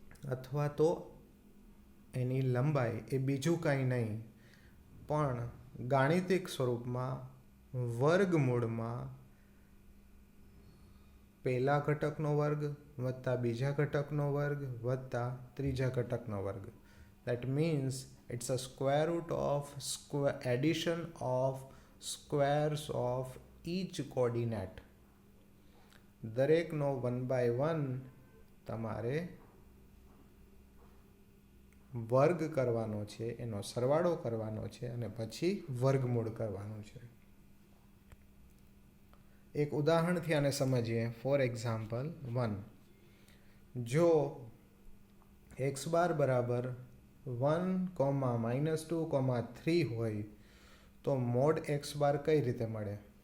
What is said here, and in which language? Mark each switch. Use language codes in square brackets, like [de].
[gu] અથવા તો એની લંબાઈ એ બીજું કાંઈ નહીં પણ ગાણિતિક સ્વરૂપમાં વર્ગમૂળમાં પહેલા ઘટકનો વર્ગ વત્તા બીજા ઘટકનો વર્ગ વત્તા ત્રીજા ઘટકનો વર્ગ. [en] That means it's a square root of addition of squares of each coordinate. [gu] દરેકનો 1/1 તમારે વર્ગ કરવાનો છે, એનો સરવાળો કરવાનો છે અને પછી વર્ગમૂળ કરવાનું છે. એક ઉદાહરણથી આને સમજીએ. ફોર એક્ઝામ્પલ 1, જો એક્સ બાર બરાબર 1, -2, 3 હોય તો મોડ એક્સ બાર કઈ રીતે મળે?